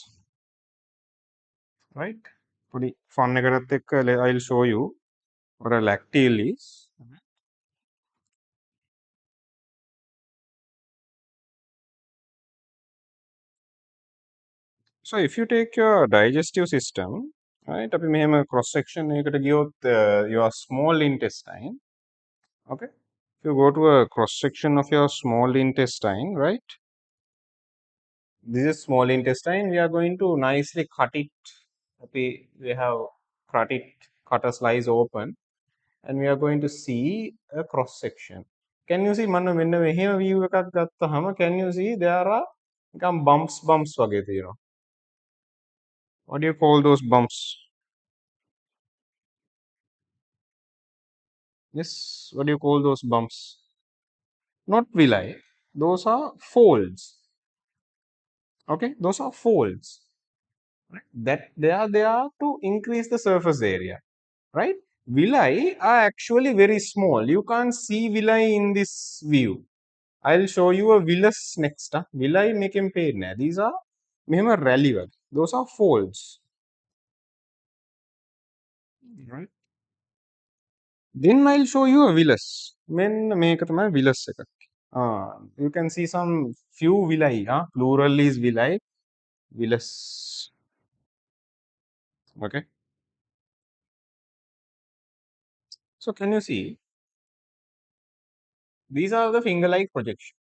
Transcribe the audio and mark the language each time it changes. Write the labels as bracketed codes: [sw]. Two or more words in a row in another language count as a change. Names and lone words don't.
[en] Right? Pretty fun. I'll show you what a lacteal is. So if you take your digestive system, right, [si] අපි මෙහෙම cross section එකකට ගියොත් [en] your small intestine, okay, if you go to a cross section of your small intestine, right, this is small intestine, we are going to nicely cut it. We have cut a slice open, and we are going to see a cross section. Can you see [si] මන්න මෙන්න මෙහෙම view එකක් ගත්තහම [en] can you see there are [si] නිකන් bumps වගේ තියෙනවා. [en] What do you call those bumps? Yes, what do you call those bumps? Not villi. Those are folds. Okay, those are folds. Right? That they are there to increase the surface area. Right? Villi are actually very small. You can't see villi in this view. I'll show you a villus next. Villi make him pay. These are මෙහෙම rally වගේ. Those are folds. Right? Then I'll show you a villus. [si] මෙන්න මේක තමයි [en] villus එක. You can see some few villi. Plural is villi. Villus. Okay. So can you see? These are the finger-like projections.